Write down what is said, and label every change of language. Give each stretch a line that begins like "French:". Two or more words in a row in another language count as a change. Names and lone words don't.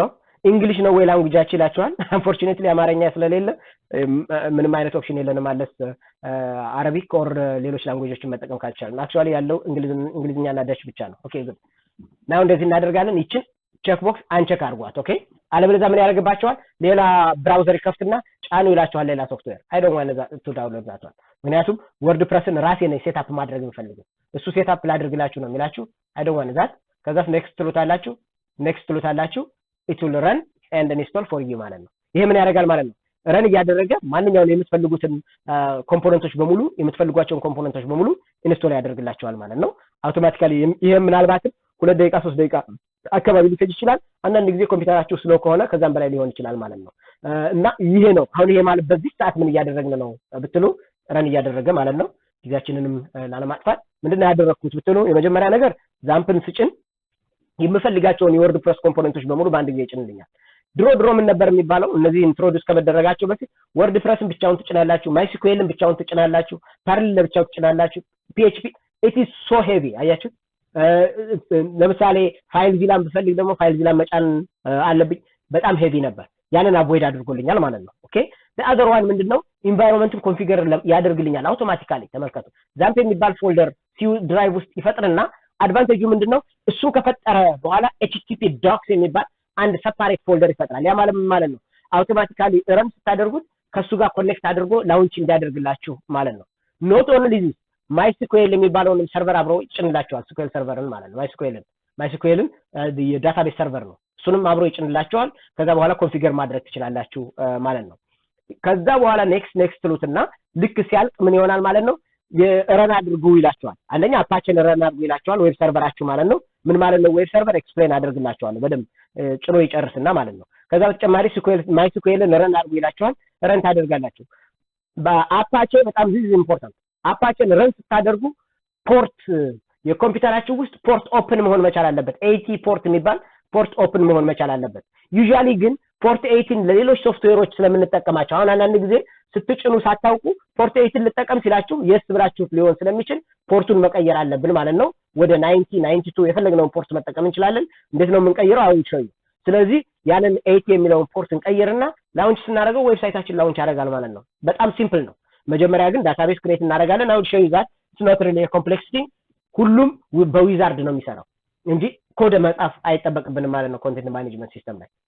Amharic: እንግሊሽ ነው ወይ ላንጉዌጃችሁ ይላችኋል አንፎርቹኔትሊ አማርኛ ስለሌለ ምንም አይነት ኦፕሽን የለንም ማለት
English: Arabic or
Amharic: ሌሎች ላንጉዌጆችን መጠቀም ካልቻልን አክቹአሊ ያለው እንግሊዝኛና ዳች ብቻ ነው
English: okay good now
Amharic: እንደዚህ እናደርጋለን ይችን
English: check box
Amharic: አንቼክ አድርጓት ኦኬ አለበለዚያ ምን ያደርግባቸዋል ሌላ ብራውዘር ይከፍትና ጫኑ ይላችኋል ሌላ ሶፍትዌር
English: I don't want to download that
Amharic: ምክንያቱም ወርድፕሬስን ራሴ ነኝ ሴትአፕ ማድረግ የምፈልገው እሱ ሴትአፕ ላድርግላችሁ ነው የሚላችሁ
English: I don't want that
Amharic: ከዛ ኔክስት ትሉታላችሁ
English: it will run and install for you
Amharic: ማለት ነው ይሄ ምን ያደርጋል ማለት ነው ረን እያደረገ ማንኛውንም የምትፈልጉትን ኮምፖነንቶች በሙሉ የምትፈልጓቸውን ኮምፖነንቶች በሙሉ ኢንስቶል ያደርግላችኋል ማለት ነው አውቶማቲካሊ ይሄ ምናልባት 2 ደቂቃ 3 ደቂቃ አካባቢ ሊፈጅ ይችላል አንዳንድ ጊዜ ኮምፒውተራችሁ ስሎ ከሆነ ከዛም በላይ ሊሆን ይችላል ማለት ነው እና ይሄ ነው አሁን ይሄ ማለት በዚህ ሰዓት ምን እያደረግን ነው ብትሉ ረን እያደረገ ማለት ነው ጊዜያችንንም ላለማጥፋት ምንድነው ያደረኩት ብትሉ የመጀመሪያ ነገር ዛምፕን ስጭን የምፈልጋቸውን የወርድፕሬስ ኮምፖነንቶች በሙሉ በአንድ ጊዜ ይጭንልኛል ድሮ ምን ነበር የሚባለው እነዚህ ኢንትሮዱስ ከመደረጋቸው በፊት ወርድፕሬስን ብቻውን ትጭናላችሁ ማይስኩኤልን ብቻውን ትጭናላችሁ ፐርል ለብቻው ትጭናላችሁ PHP
English: it is so heavy
Amharic: አያችሁ ለምሳሌ ፋይል ቪላን ብፈልግ ደግሞ ፋይል ቪላን መጫን አለብኝ በጣም ሄቪ ነበር ያንን አቮይድ አድርጎልኛል ማለት ነው ኦኬ
English: the other one
Amharic: ምንድነው ኢንቫይሮንመንትን ኮንፊገር ያደርግልኛል አውቶማቲካሊ ተመልከቱ ዛምፕ የሚባል ፎልደር ሲዩ ድራይቭ ውስጥ ይፈጥርና አድቫንቴጁ ምንድነው እሱ ከፈጠረ በኋላ HTTP docs የሚባል አንድ ሰፓሬት ፎልደር ይፈጥራል ያ ማለት ነው አውቶማቲካሊ ረን ስታደርጉት ከሱ ጋር ኮኔክት አድርጎ ላውንች እንዲያደርግላችሁ ማለት ነው
English: not only this
Amharic: MySQL የሚባለውን ሰርቨር አብሮ ይጭንላችኋል SQL ሰርቨርን ማለት ነው MySQLን የዳታቤዝ ሰርቨር ነው እሱንም አብሮ ይጭንላችኋል ከዛ በኋላ ኮንፊገር ማድረግ ትችላላችሁ ማለት ነው ከዛ በኋላ ኔክስት ትሉትና ልክ ሲያልቅ ምን ይሆናል ማለት ነው የረን አድርጉ ይላችኋል አንደኛ አፓችን ረን አድርጉ ይላችኋል ዌብ ሰርቨራችሁ ማለት ነው ምን ማለት ነው
English: web server explain
Amharic: አደርግላችኋለሁ በደም ጭኖ ይጨርስና ማለት ነው ከዛ በተጨማሪ MySQLን ረን አድርጉ ይላችኋል ረን ታደርጋላችሁ በአፓቼ በጣም
English: this is important
Amharic: አፓችን ረን ስታደርጉ ፖርት የኮምፒውተራችሁ ውስጥ
English: port open
Amharic: መሆን መቻል አለበት 80 ፖርት የሚባል
English: port open
Amharic: መሆን መቻል አለበት ዩዥዋሊ ግን ፖርት 18 ለሌሎች ሶፍትዌሮች ስለምንጠቀማቸው አሁን አንዳንድ ጊዜ ስትጭኑ ሳታውቁ ፖርት 18 ልጠቀም ሲላችሁ yes ብላችሁ ሊሆን ስለሚችል ፖርቱን መቀየር አለብን ማለት ነው ወደ 90 92 የፈለግነውን ፖርት መጠቀም እንችላለን እንዴት ነው የምንቀይረው አሁን ሾይ ስለዚህ ያንን 80 የሚለውን ፖርት እንቀይርና ላውንች ስናደርገው ዌብሳይታችን ላውንች ያደርጋል ማለት ነው በጣም ሲምፕል ነው መጀመሪያ ግን ዳታቤዝ ክሬት እናደርጋለን አሁን ሾይ ዛት
English: it's not really a complexity
Amharic: ሁሉም በዊዛርድ ነው የሚሰራው እንጂ ኮድ መጻፍ አይጠበቅብንም ማለት ነው
English: content management system
Amharic: ላይ